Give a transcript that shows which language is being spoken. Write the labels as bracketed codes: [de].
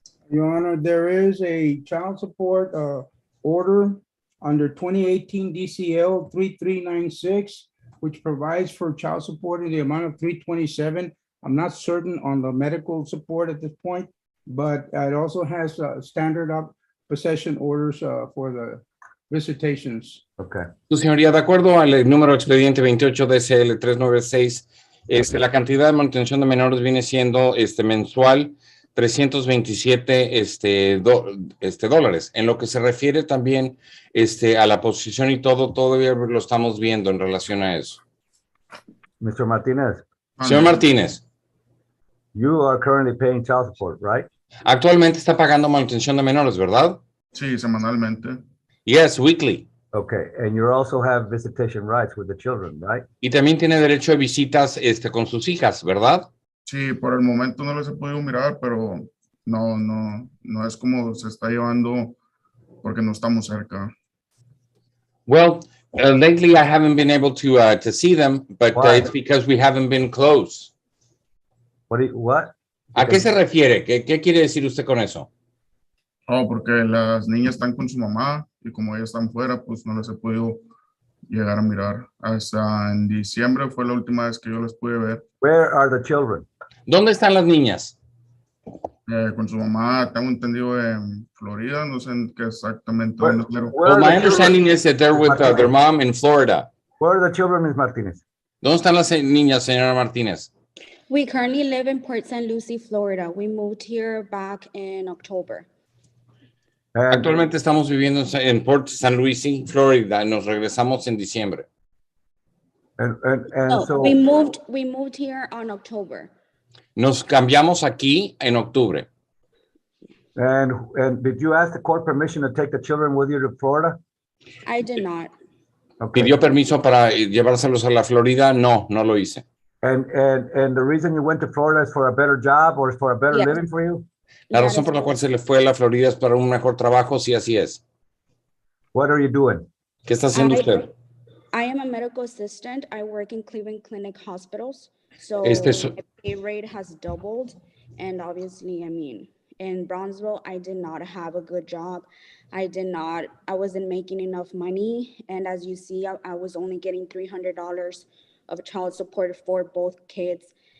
[en] Your Honor, there is a child support order under 2018 DCL 3396, which provides for child support in the amount of 327. I'm not certain on the medical support at this point, but it also has standard possession orders for the visitations. Okay. [es] Su señoría, de acuerdo al número expediente 28 DCL 396, la cantidad de manutención de menores viene siendo mensual 327 dólares. En lo que se refiere también a la posición y todo, todavía lo estamos viendo en relación a eso. [en] Mr. Martinez. [es] Señor Martínez. [en] You are currently paying child support, right? [es] Actualmente está pagando manutención de menores, ¿verdad? Sí, semanalmente. [en] Yes, weekly. Okay, and you also have visitation rights with the children, right? [es] Y también tiene derecho a visitas con sus hijas, ¿verdad? Sí, por el momento no les he podido mirar, pero no es como se está llevando porque no estamos cerca. [en] Well, lately I haven't been able to see them, but it's because we haven't been close. What? [es] ¿A qué se refiere? ¿Qué quiere decir usted con eso? Oh, porque las niñas están con su mamá y como ellas están fuera, pues no les he podido llegar a mirar. Hasta en diciembre fue la última vez que yo les pude ver. [en] Where are the children? [es] ¿Dónde están las niñas? Con su mamá, tengo entendido en Florida, no sé en qué exactamente. [en] Well, my understanding is that they're with their mom in Florida. Where are the children, Ms. Martinez? [es] ¿Dónde están las niñas, señora Martínez? [en] We currently live in Port St. Lucie, Florida. We moved here back in October. [es] Actualmente estamos viviendo en Port St. Lucie, Florida. Nos regresamos en diciembre. [en] So we moved here on October. [es] Nos cambiamos aquí en octubre. [en] And did you ask the court permission to take the children with you to Florida? I did not. Okay. [es] ¿Pidió permiso para llevárselos a la Florida? No, no lo hice. [en] And the reason you went to Florida is for a better job or for a better living for you? [es] La razón por la cual se le fue a la Florida es para un mejor trabajo, sí, así es. [en] What are you doing? [es] ¿Qué está haciendo usted? [en] I am a medical assistant. I work in Cleveland Clinic hospitals. So my pay rate has doubled. And obviously, I mean, in Brownsville, I did not have a good job. I wasn't making enough money. And as you see, I was only getting $300 of child support for both kids.